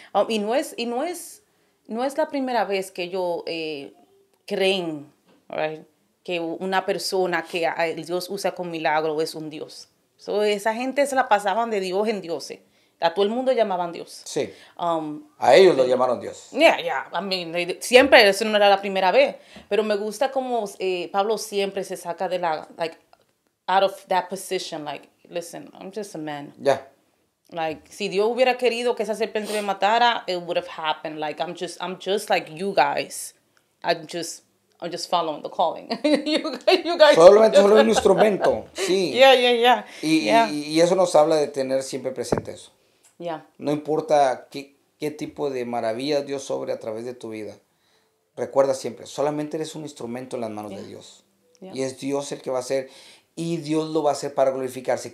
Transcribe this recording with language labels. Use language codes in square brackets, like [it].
[es] Y no es la primera vez que ellos creen, right, que una persona que Dios usa con milagro es un Dios. So, esa gente se la pasaban de Dios en Dios. A todo el mundo llamaban Dios. Sí. A ellos lo llamaron Dios. [en] Yeah. I mean, [es] siempre, eso no era la primera vez. Pero me gusta como Pablo siempre se saca de [en] out of that position. Like, listen, I'm just a man. [es] Ya. Like, si Dios hubiera querido que esa serpiente me matara, [en] it would have happened. Like, I'm just like you guys. I'm just following the calling. you guys. [es] Solamente solo un instrumento. Sí. [en] Yeah. [es] Y eso nos habla de tener siempre presente eso. [en] Yeah. [es] No importa qué tipo de maravillas Dios sobre a través de tu vida. Recuerda siempre, solamente eres un instrumento en las manos de Dios. [en] Yeah. [es] Y es Dios el que va a hacer. Y Dios lo va a hacer para glorificarse.